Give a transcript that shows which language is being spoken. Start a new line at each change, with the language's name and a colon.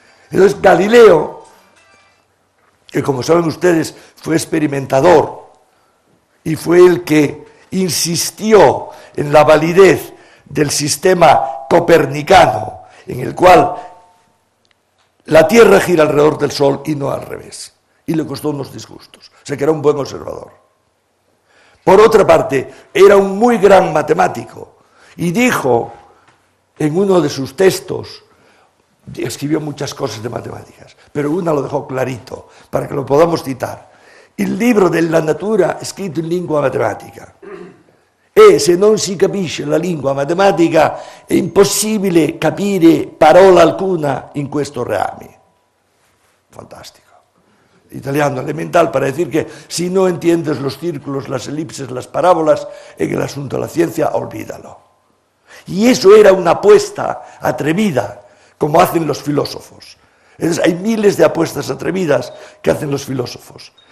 Spanish: Entonces Galileo, que como saben ustedes fue experimentador y fue el que insistió en la validez del sistema copernicano, en el cual la Tierra gira alrededor del Sol y no al revés, y le costó unos disgustos, o sea que era un buen observador. Por otra parte, era un muy gran matemático y dijo en uno de sus textos, escribió muchas cosas de matemáticas, pero una lo dejó clarito para que lo podamos citar.
Italian: Il libro della natura è scritto in lingua matematica e se non si capisce la lingua matematica è impossibile capire parola alcuna in questo reame.
Spanish: Fantástico. Italiano elemental para decir que si no entiendes los círculos, las elipses, las parábolas, en el asunto de la ciencia, olvídalo. Y eso era una apuesta atrevida, como hacen los filósofos. Entonces, hay miles de apuestas atrevidas que hacen los filósofos.